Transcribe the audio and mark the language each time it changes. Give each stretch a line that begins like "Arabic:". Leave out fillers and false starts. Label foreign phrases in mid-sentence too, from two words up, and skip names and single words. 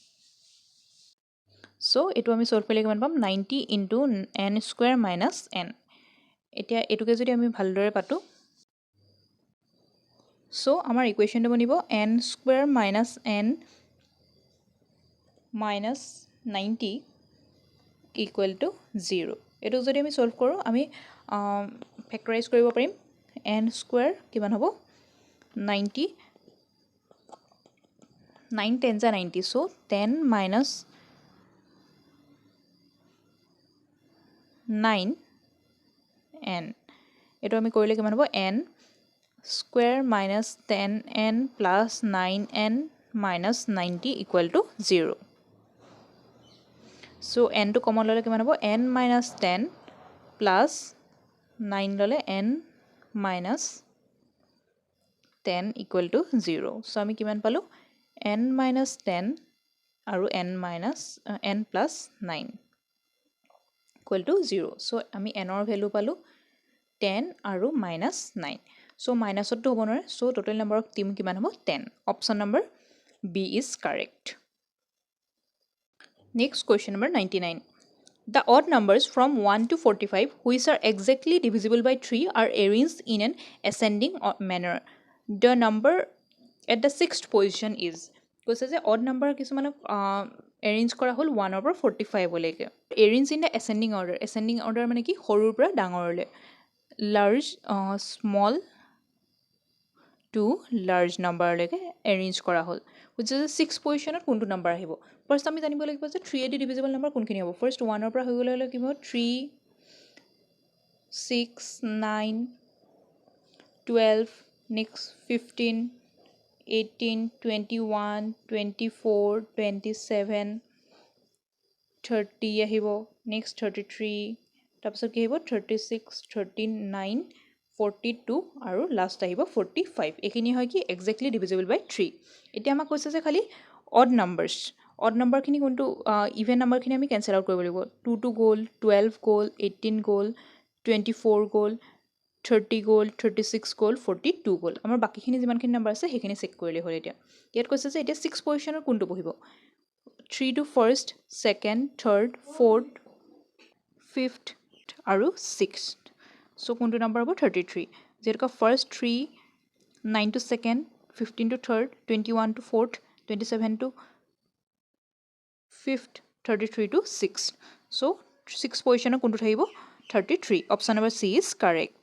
Assamese: চ' এইটো আমি সলভ কৰিলে কিমান পাম
English: 90 into n square minus n
Assamese: এতিয়া এইটোকে যদি আমি ভালদৰে পাতোঁ চ' আমাৰ ইকুৱেশ্যনটো বনিব
English: n square minus n minus 90 equal to 0
Assamese: এইটো যদি আমি সলভ কৰোঁ আমি ফেক্টৰাইজ কৰিব পাৰিম
English: n square
Assamese: কিমান হ'ব
English: 90, 9 10s are 90, so 10 minus 9 n,
Assamese: এইটো আমি কৰিলে কিমান হ'ব
English: n square minus 10n plus 9n minus 90 equal to 0. So n to common
Assamese: ললে কিমান হ'ব
English: n minus 10 plus 9 ললে n minus 10 equal to 0. So
Assamese: আমি কিমান পালো
English: n minus 10 আৰু n minus n plus 9 equal to 0. So আমি n or value পালো 10 আৰু minus 9. So minus to
Assamese: হ'ব নোৱাৰে.
English: So total number of team
Assamese: কিমান হ'ব
English: 10. Option number B is correct. Next question number 99. The odd numbers from 1 to 45 which are exactly divisible by 3 are arranged in an ascending manner. The number at the sixth position is.
Assamese: কৈছে যে
English: odd number
Assamese: কিছুমানক arrange কৰা হ'ল 1 ৰ পৰা 45 লৈকে.
English: Arrange in the ascending order. Ascending order
Assamese: মানে কি সৰুৰ পৰা ডাঙৰলৈ.
English: Large, small to large number লৈকে arrange
Assamese: কৰা হ'ল.
English: Which is the sixth position at কোনটো number আহিব. First
Assamese: আমি জানিব লাগিব যে 3 এদি
English: divisible number
Assamese: কোনখিনি হ'ব. First 1 ৰ পৰা হৈ গ'লে কি হ'ব 3 6 9 12 next 15 18 21 24 27 30 আহিব next 33 তাৰপিছত কি আহিব 36 39 42 আৰু লাষ্ট আহিব 45 এইখিনি হয় কি
English: exactly divisible by 3
Assamese: এতিয়া আমাক কৈছে যে খালি
English: odd numbers odd number
Assamese: খিনি কোনটো
English: even number
Assamese: খিনি আমি
English: cancel out
Assamese: কৰিব লাগিব 2 2 গ'ল 12 গ'ল 18 গ'ল 24 গ'ল 30 গ'ল 36 গ'ল 42 গ'ল আমাৰ বাকিখিনি যিমানখিনি নাম্বাৰ আছে সেইখিনি চেক কৰিলে হ'ল এতিয়া ইয়াত কৈছে যে এতিয়া 6 পজিশনৰ কোনটো বহিব
English: 3 to first second third fourth fifth
Assamese: আৰু
English: 6th so
Assamese: কোনটো নাম্বাৰ হ'ব 33 যেনেকৈ
English: first 3 9 to second 15 to third 21 to fourth 27 to fifth 33 to 6th so
Assamese: 6 পজিশনৰ কোনটো থাকিব 33
English: option number C is correct.